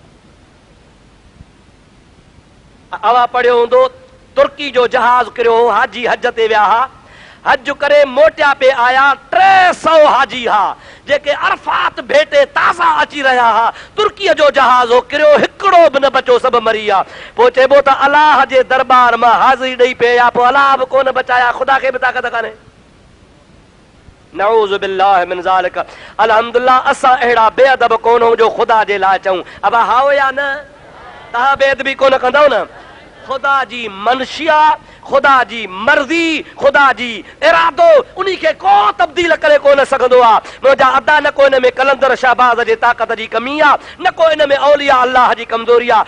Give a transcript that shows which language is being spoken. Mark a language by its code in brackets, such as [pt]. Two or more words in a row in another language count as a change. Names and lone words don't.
[sd] अवा पढ़ियो हूंदो तुर्की जो जहाज किरियो हो, हाजी हज ते विया हा, हज करे मोटिया पे आया 300 हाजी हा जेके अरफात भेटे ताज़ा अची रहिया हा। तुर्कीअ जो जहाज हो, किरियो, हिकिड़ो बि न बचो, सभु मरी विया। पोइ चइबो त अलाह जे दरबार मां हाज़िरी ॾेई पिया, पोइ अलाह बि कोन बचाया, ख़ुदा खे बि ताक़त कान्हे। [ar] نعوذ بالله من ذلك. [sd] अल्हम्दुलिल्लाह असां अहिड़ा बेअदब कोन हो जो ख़ुदा जे लाइ चऊं। अब हाओ या न? तव्हां बेअदबी कोन कंदव न? ख़ुदा जी मनशिया, ख़ुदा जी मर्ज़ी, ख़ुदा जी इरादो, उन्ही खे को तब्दील करे कोन सघंदो आहे। मुंहिंजा अदा न को इन में कलंदर शहबाज़ जे ताक़त जी कमी आहे, न को इन में औलिया अल्लाह जी कमज़ोरी आहे।